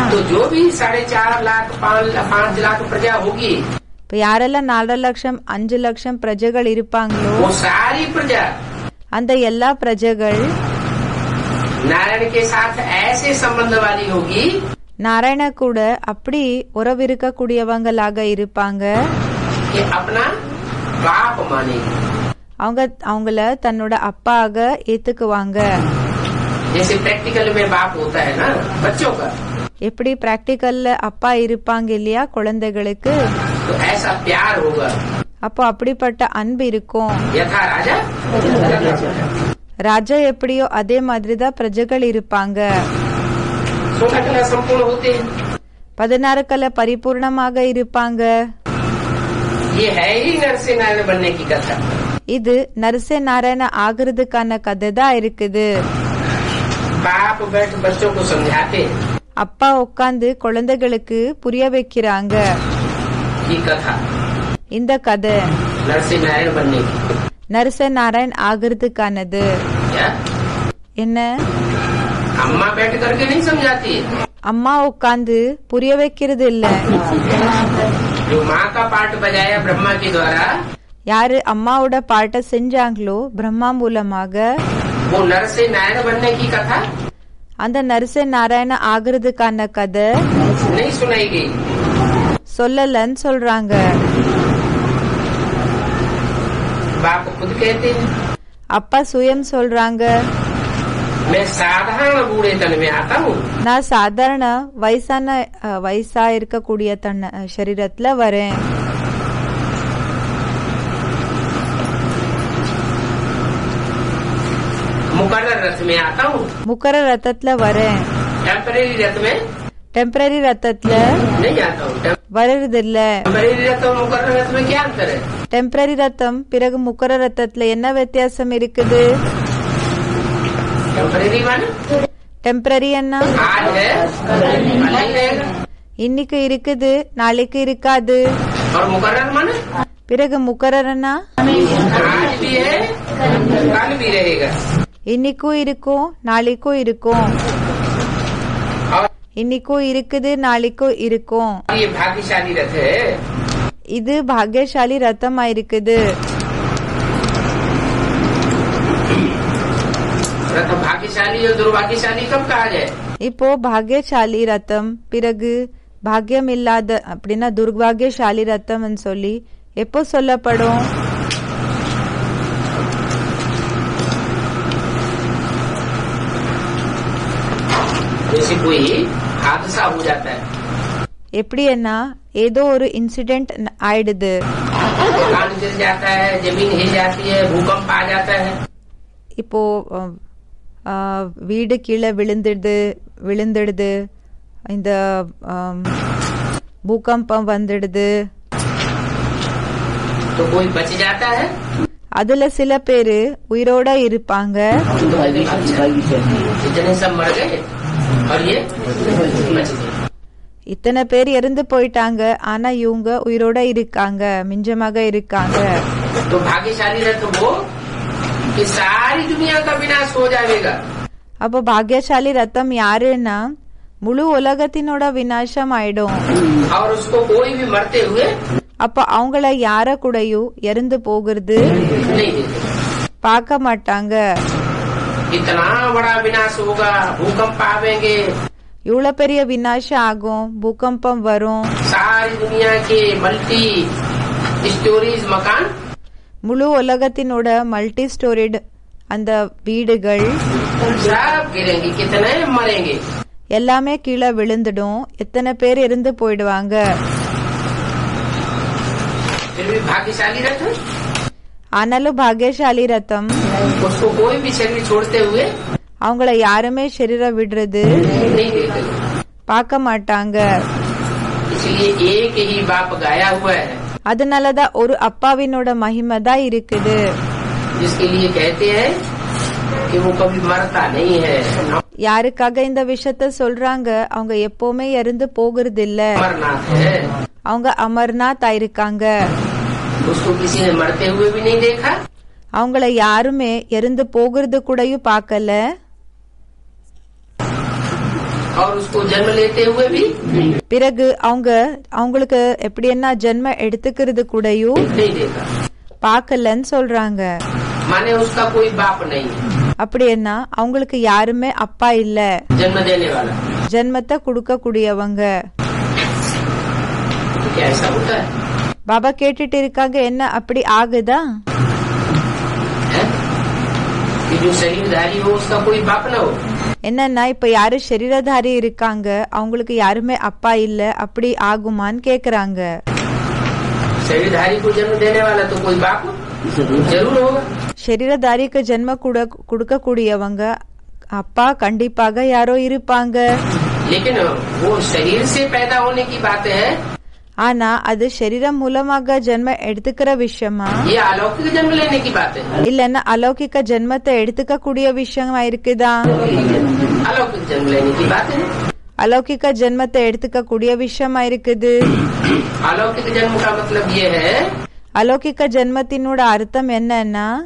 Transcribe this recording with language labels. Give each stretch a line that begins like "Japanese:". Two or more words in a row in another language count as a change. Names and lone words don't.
Hindi: तो जो भी 4.5 लाख 5 लाख प्रजा होगी,
Tamil: இப்ப யாரெல்லாம் 4 லட்சம் 5 லட்சம் பிரஜைகள் இருப்பாங்களோ
Hindi: वो सारी प्रजा
Tamil: அந்த எல்லா பிரஜைகள்
Hindi: नारायण के साथ ऐसे संबंध वाली होगी
Tamil: நாராயண கூட அப்படி உறவு இருக்கக்கூடியவங்களாக இருப்பாங்க.
Hindi: कि अपना बाप मानेगी।
Tamil: அவங்கள தன்னோட அப்பாக ஏத்துக்குவாங்க.
Hindi: जैसे प्रैक्टिकल में बाप होता है ना बच्चों का,
Tamil: எப்படி பிராக்டிக்கல்ல அப்பா இருப்பாங்க இல்லையா குழந்தைகளுக்கு,
Hindi: तो ऐसा प्यार होगा।
Tamil: அப்போ அப்படிப்பட்ட அன்பு இருக்கும்.
Hindi: यथा राजा
Tamil: ராஜா எப்படியோ அதே மாதிரிதான் பிரஜைகள் இருப்பாங்க.
Hindi: 16 कला संपूर्ण होते हैं।
Tamil: 16 கல பரிபூர்ணமாக இருப்பாங்க.
Hindi: ये है ही नरसिंह नारायण बनने की कथा।
Tamil: இது நரசிம்ம நாராயண ஆகிறதுக்கான கதை தான் இருக்குது.
Hindi: बाप बैठ बच्चों को समझाते
Tamil: அப்பா உட்கார்ந்து குழந்தைகளுக்கு புரிய வைக்கிறாங்க
Hindi: ये कथा
Tamil: இந்த கதை
Hindi: नरसिंह नारायण बनने की।
Tamil: நரசிம்ம நாராயண் ஆகிறதுக்கானது.
Hindi: क्या
Tamil: என்ன
Hindi: अम्मा बैठ करके नहीं समझाती,
Tamil: அம்மா உட்கார்ந்து புரிய வைக்கிறது இல்ல.
Hindi: जो माँ का पार्ट बजाया ब्रह्मा के द्वारा,
Tamil: யாரு அம்மாவோட பாட்டை செஞ்சாங்களோ பிரம்மா மூலமாக,
Hindi: वो नरसिंह नारायण बनने की कथा
Tamil: அந்த நரசிம்ம நாராயண ஆகிறதுக்கான கதை
Hindi: नहीं सुनाई गई।
Tamil: சொல்லலன்னு சொல்றாங்க.
Hindi: बाप खुद कहते हैं
Tamil: அப்பா சுயம் சொல்றாங்க
Hindi: मैं साधारण बूढ़े तन में आता हूँ,
Tamil: நான் சாதாரண வயசா இருக்கக்கூடிய சரீரத்துல வரேன்.
Hindi: मुकर्रर रथ में आता हूँ,
Tamil: முக்கர ரத்தத்துல வரேன்.
Hindi: टेम्परेरी रथ में
Tamil: டெம்பரரி ரத்தத்துல
Hindi: नहीं आता हूँ।
Tamil: வர்றது இல்ல.
Hindi: टेम्परेरी रथ और मुकर्रर रथ में क्या अंतर है?
Tamil: டெம்பரரி ரத்தம் பிறகு முக்கர ரத்தத்துல என்ன வித்தியாசம் இருக்குது?
Hindi: टेम्परेरी माने
Tamil: டெம்பரரி என்ன
Hindi: आज है कल नहीं रहेगा,
Tamil: இன்னைக்கு இருக்குது நாளைக்கு இருக்காது.
Hindi: और मुकर्रर माने
Tamil: பிறகு முக்கரன்னா
Hindi: आज भी है कल भी रहेगा।
Tamil: இன்னைக்கும் இருக்கும் நாளைக்கும் இருக்கும்.
Hindi: और
Tamil: இன்னைக்கும் இருக்குது நாளைக்கும் இருக்கும்.
Hindi: ये भाग्यशाली रथ है,
Tamil: இது பாக்யசாலி ரத்தமா இருக்குது.
Hindi: रथ भाग्यशाली और दुर्भाग्यशाली कब कहा जाए?
Tamil: இப்போ பாக்யசாலி ரத்தம் பிறகு பாக்யம் இல்லாத அப்படின்னா துர்பாகியசாலி ரத்தம் சொல்லி எப்போ சொல்லப்படும்?
Hindi: जैसे कोई हादसा हो जाता है,
Tamil: எப்படின்னா ஏதோ ஒரு இன்சிடென்ட் ஆயிடுது.
Hindi: मकान गिर जाता है, जमीन हिल जाती है, भूकंप आ जाता है,
Tamil: இப்போ வீடு கீழே விழுந்துடுது, இந்த பூகம்பம் வந்துடுது.
Hindi: तो कोई बच जाता है,
Tamil: அதுல சில பேரு உயிரோட இருப்பாங்க.
Hindi: इतने सब मर गए और ये बच गए।
Tamil: இத்தனை பேர் இறந்து போயிட்டாங்க, ஆனா இவங்க உயிரோட இருக்காங்க, மிஞ்சமாக இருக்காங்க.
Hindi: तो भाग्यशाली रथ वो कि सारी दुनिया का विनाश हो जाएगा,
Tamil: அப்போ பாக்யசாலி ரத்தம் யாருன்னா முழு உலகத்தினோட விநாசம் ஆயிடும்.
Hindi: और उसको कोई भी मरते हुए
Tamil: அப்ப அவங்கள யார கூடயும் இறந்து போகிறது
Hindi: नहीं देते।
Tamil: பார்க்க மாட்டாங்க.
Hindi: इतना बड़ा विनाश होगा, भूकंप आवेंगे,
Tamil: இவ்வளவு பெரிய விநாசம் ஆகும், பூகம்பம் வரும்,
Hindi: सारी दुनिया के
English: multi stories
Hindi: मकान
Tamil: முழு உலகத்தினோட
English: multi storied
Tamil: அந்த வீடுகள்
Hindi: सब गिरेंगे, कितने मरेंगे,
Tamil: எல்லாமே கீழே விழுந்துடும், எத்தனை பேர் இருந்து போயிடுவாங்க.
Hindi: फिर भी भाग्यशाली रथ
Tamil: ஆனாலும் பாக்யசாலி ரத்தம்
Hindi: उसको कोई भी शरीर छोड़ते हुए
Tamil: அவங்கள யாருமே शरीर விடுறது
Hindi: नहीं देते,
Tamil: பார்க்க மாட்டாங்க.
Hindi: इसलिए एक ही बाप गाया हुआ है,
Tamil: அதனாலதான் ஒரு அப்பாவினோட மகிமை தான் இருக்குது.
Hindi: जिसके लिए कहते हैं कि वो कभी मरता नहीं है,
Tamil: யாருக்காக இந்த விஷயத்த சொல்றாங்க? அவங்க எப்பவுமே இறந்து போகிறது இல்ல,
Hindi: अमरनाथ है।
Tamil: அவங்க அமர்நாத் ஆயிருக்காங்க.
Hindi: उसको किसी ने मरते हुए भी नहीं देखा,
Tamil: அவங்கள யாருமே இறந்து போகிறது கூடயும் பார்க்கல,
Hindi: और उसको जन्म लेते हुए भी
Tamil: பிறகு அவங்களுக்கு எப்படி என்ன ஜென்ம எடுத்துக்கிறது கூடயும்
Hindi: नहीं देखा।
Tamil: பார்க்கலன்னு சொல்றாங்க.
Hindi: माने उसका कोई बाप नहीं है,
Tamil: அப்படி என்ன அவங்களுக்கு யாருமே அப்பா இல்ல,
Hindi: जन्म देने वाला।
Tamil: ஜென்மத்தை கொடுக்க கூடியவங்க.
Hindi: तो क्या ऐसा होता है?
Tamil: பாபா கேட்டுட்டு இருக்காங்க, என்ன அப்படி ஆகுதா?
Hindi: हैं? कि जो शरीरधारी हो उसका कोई बाप न हो,
Tamil: என்னன்னா இப்ப யாரு शरीरधारी இருக்காங்க அவங்களுக்கு யாருமே அப்பா இல்ல, அப்படி ஆகுமான்னு கேக்குறாங்க.
Hindi: शरीरधारी को जन्म देने वाला तो कोई बाप जरूर होगा।
Tamil: शरीरधारीக்கு ஜென்ம கொடுக்க கூடியவங்க அப்பா கண்டிப்பாக யாரோ இருப்பாங்க.
Hindi: लेकिन वो शरीर से पैदा होने की बात है,
Tamil: ஆனா அது शरीரம் மூலமாக ஜென்ம எடுத்துக்கிற விஷயமா
Hindi: ये अलौकिक जन्म लेने की बात है।
Tamil: இல்லன்னா அலௌகிக ஜென்மத்தை எடுத்துக்க கூடிய விஷயமா இருக்குதா?
Hindi: अलौकिक जन्म लेने की बात है।
Tamil: அலௌகிக ஜென்மத்தை எடுத்துக்க கூடிய விஷயமா இருக்குது.
Hindi: अलौकिक जन्म का मतलब ये है
Tamil: அலௌகிக ஜென்மத்தினோட அர்த்தம் என்னன்னா